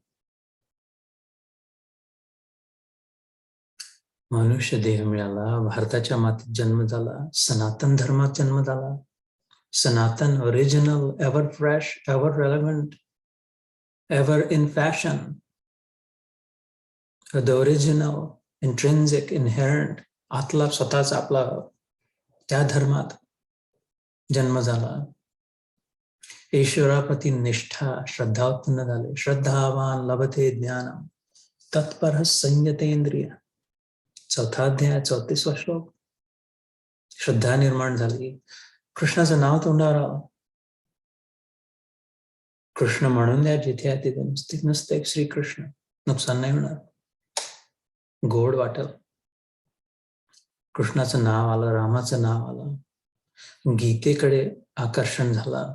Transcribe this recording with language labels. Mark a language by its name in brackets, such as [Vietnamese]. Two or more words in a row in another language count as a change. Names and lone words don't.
[Marathi] मनुष्य देह मिळाला, भारताच्या मातीत जन्म झाला, सनातन धर्मात जन्म झाला. [English] सनातन, original, ever fresh, ever relevant, ever in fashion. The original, intrinsic, inherent, [Marathi] आतला स्वतःच आपला, त्या धर्मात जन्म झाला. ईश्वराप्रती निष्ठा, श्रद्धा उत्पन्न झाले. [Sanskrit] श्रद्धावान लभते ज्ञानम तत्पर संयतेंद्रिय. [Marathi] 4था अध्याय 34वा श्लोक. श्रद्धा निर्माण झाली. कृष्णाचं नाव तोंडावर आलं. कृष्ण म्हणून द्या जिथे आहे तिथे नसते श्रीकृष्ण, नुकसान नाही होणार, गोड वाटल. कृष्णाचं नाव आलं, रामाचं नाव आलं, गीतेकडे आकर्षण झालं.